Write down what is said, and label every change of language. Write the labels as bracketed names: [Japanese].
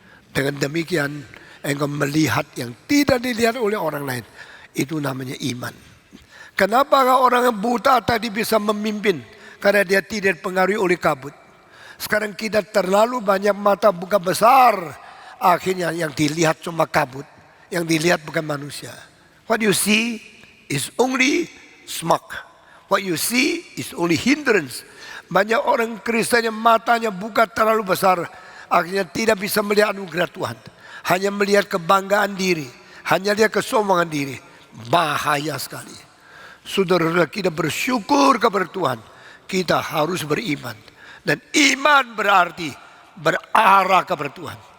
[Indonesian] Dengan demikian, engkau melihat yang tidak dilihat oleh orang lain. Itu namanya iman. Kenapa orang yang buta tadi bisa memimpin? Karena dia tidak dipengaruhi oleh kabut. Sekarang kita terlalu banyak mata buka besar. Akhirnya yang dilihat cuma kabut. Yang dilihat bukan manusia. [English] What you see is only smoke. What you see is only hindrance. [Indonesian] Banyak orang Kristen yang matanya buka terlalu besar. Akhirnya tidak bisa melihat anugerah Tuhan. Hanya melihat kebanggaan diri. Hanya lihat kesombongan diri. Bahaya sekali. Saudara-saudara, kita bersyukur kepada Tuhan. Kita harus beriman. Dan iman berarti berarah kepada Tuhan.